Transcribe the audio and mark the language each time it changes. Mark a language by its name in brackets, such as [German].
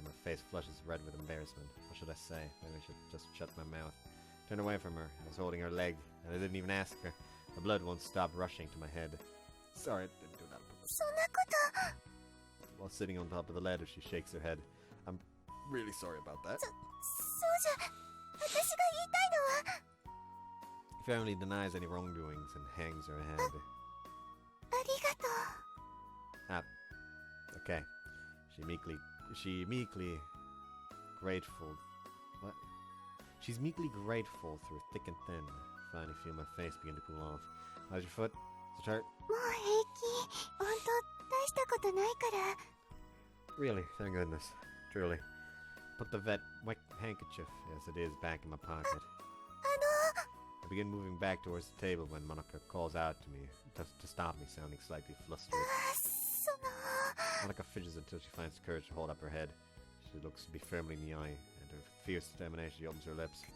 [English] My face flushes red with embarrassment. What should I say? Maybe I should just shut my mouth. Turn away from her. I was holding her leg, and I didn't even ask her. The blood won't stop rushing to my head. Sorry, I didn't do that on purpose. [Japanese] そんなこと。 [English] While sitting on top of the ladder, she shakes her head. I'm really sorry about that. [Japanese] そうじゃ、私が言いたいのは。 [English] Firmly denies any wrongdoings and hangs her head. [Japanese] ありがとう。 [English] Okay. She meekly grateful. What? She's meekly grateful through thick and thin. Finally feel my face begin to cool off. How's your foot? Does it hurt? [Japanese] もう平気。ほんと、大したことないから。 [English] Really? Thank goodness. Truly. Put the wet handkerchief as it is back in my pocket. I begin moving back towards the table when Monica calls out to me to stop me, sounding slightly flustered. その。 Monica fidgets until she finds the courage to hold up her head. She looks to be firmly in the eye, and with fierce determination she opens her lips.